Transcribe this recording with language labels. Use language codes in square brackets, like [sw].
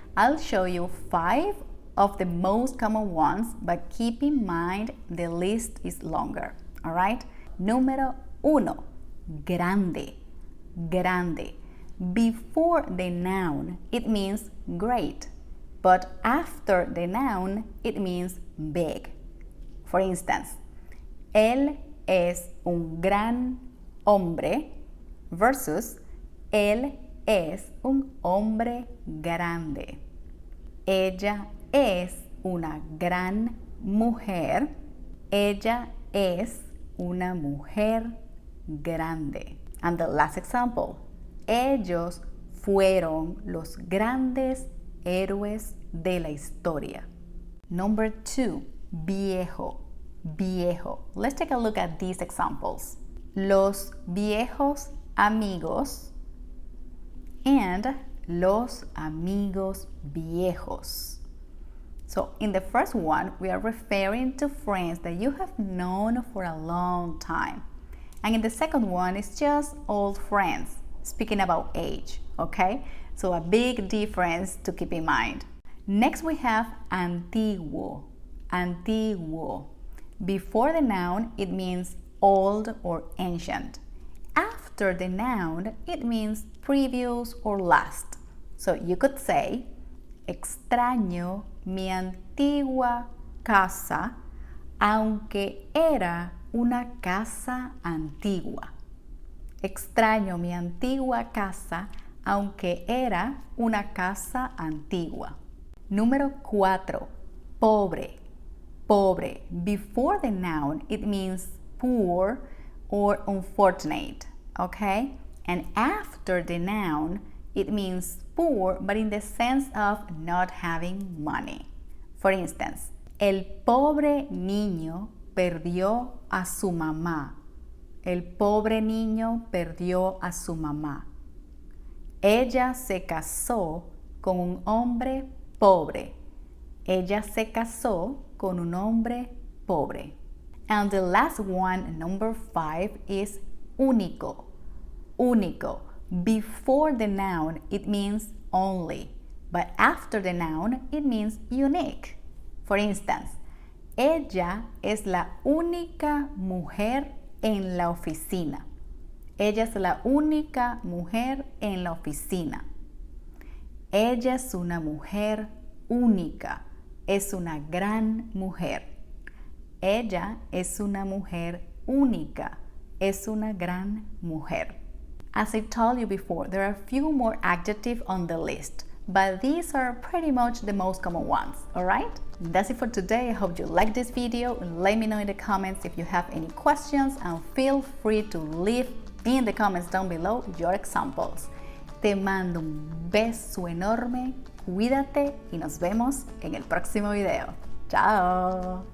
[en] I'll show you 5 of the most common ones, but keep in mind the list is longer, all right? [es] Número 1, grande, grande. [en] Before the noun, it means great, but after the noun, it means big. For instance, [es] él es un gran hombre versus él es un hombre grande. Ella es una gran mujer. Ella es una mujer grande. [en] And the last example, [es] ellos fueron los grandes héroes de la historia. [en] Number 2, viejo, viejo. Let's take a look at these examples. [es] Los viejos amigos and los amigos viejos. [en] So in the first one, we are referring to friends that you have known for a long time. And in the second one, it's just old friends, speaking about age, okay? So a big difference to keep in mind. Next we have antiguo. Antiguo. Before the noun, it means old or ancient. After the noun, it means previous or last. So you could say, [es] extraño mi antigua casa, aunque era una casa antigua. Extraño mi antigua casa, aunque era una casa antigua. Número 4. Pobre. Pobre. [en] Before the noun, it means poor or unfortunate, okay? And after the noun, it means poor, but in the sense of not having money. For instance, [es] el pobre niño perdió a su mamá. El pobre niño perdió a su mamá. Ella se casó con un hombre pobre. Ella se casó con un hombre pobre. [en] And the last one, number 5, is único. Único. Before the noun, it means only. But after the noun, it means unique. For instance, [es] ella es la única mujer en la oficina. Ella es la única mujer en la oficina. Ella es una mujer única. Es una gran mujer. Ella es una mujer única. Es una gran mujer. [en] As I told you before, there are a few more adjectives on the list, but these are pretty much the most common ones, alright? That's it for today. I hope you liked this video. Let me know in the comments if you have any questions, and feel free to leave in the comments down below your examples. [es] Te mando un beso enorme, cuídate y nos vemos en el próximo video. ¡Chao!